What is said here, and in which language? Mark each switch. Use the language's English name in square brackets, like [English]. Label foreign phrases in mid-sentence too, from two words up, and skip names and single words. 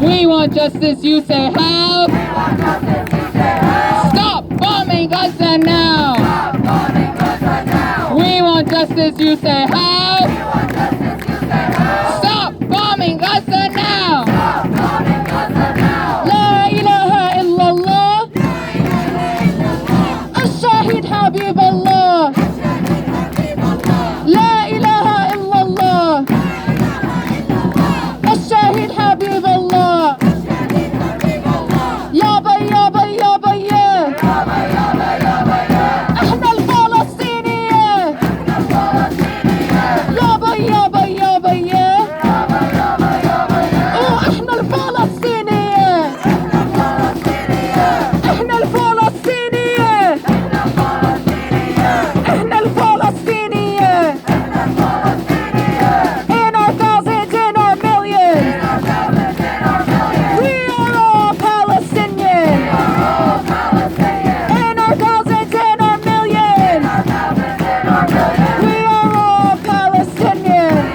[English] We want justice, you say how? We want justice, you say how? Stop bombing Gaza now! Stop bombing Gaza now! We want justice, you say how? We want justice, you say how? Stop bombing Gaza now! Stop bombing Gaza now! [Arabic] لا إله إلا الله! الشهيد حبيب الله! لا إله إلا الله! الشهيد حبيب الله! يابا يابا يابا يا! يابا يابا يابا يا! احنا الفلسطينية! يابا يابا يابا يا يابا يابا يابا يا! احنا الفلسطينية! احنا الفلسطينية! احنا الفلسطينية! [English] In our thousands, in our millions! We are all Palestinian! In our thousands, in our millions! We are all Palestinian!